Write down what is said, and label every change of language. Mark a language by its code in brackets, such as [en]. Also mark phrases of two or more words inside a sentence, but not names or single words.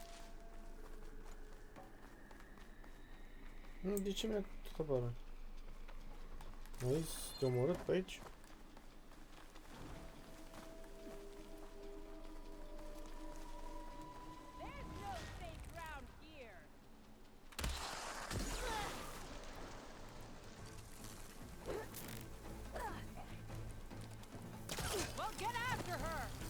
[ro] De ce mi-a tot apărut? Nice, te omorât pe aici. [en] There's no safe ground here. Well, get after her.